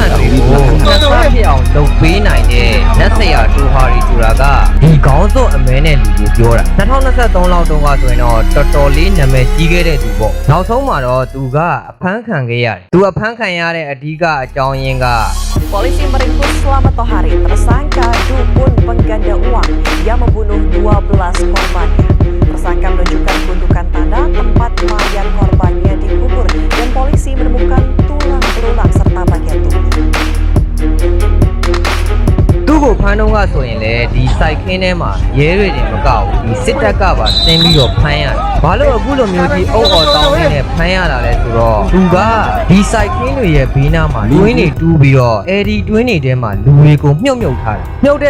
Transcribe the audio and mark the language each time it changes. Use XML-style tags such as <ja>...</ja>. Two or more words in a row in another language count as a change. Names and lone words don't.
<my>ဖြစ်အောင်လုပ်ပေးနိုင်တဲ့လက်စရာတူဟာရီဆိုတာကဒီခေါင်းစွပ်အမဲနဲ့လူကိုပြောတာ2023လောက်တုန်းကဆိုရင်တော့တော်တော်လေးနာမည်ကြီးခဲ့တဲ့သူပေါ့နောက်ဆုံးမှာတော့သူကအဖမ်းခံခဲ့ရတယ်သူအဖမ်းခံရတဲ့အဓိကအကြောင်းရင်းက</my> <id>Polisi meringkus Slamet Tohari, tersangka dukun pengganda uang yang membunuh 12 korbannya. Tersangka menunjukkan gundukan tanah tempat mayat korbannya dikubur dan polisi menemukan tulang belulang serta bagian tubuh.</id> <my>သူ့ကိုဖမ်းတော့ကဆိုရင်လေဒီစိုက်ခင်းထဲမှာရဲတွေတင်မကောက်ဘူးဒီစစ်တပ်ကပါဆင်းပြီးတော့ဖမ်းရတယ်ဘာလို့အခုလိုမျိုးကြီးအုပ်အော်တောင်းနေတဲ့ဖမ်းရတာလဲဆိုတော့သူကဒီစိုက်ခင်းတွေရဲ့ဘေးနားမှာတွင်းတွေတူးပြီးတော့အဲဒီတွင်းတွေထဲမှာလူတွေကိုမြုပ်ထားတယ်မြုပ်တဲ့</my>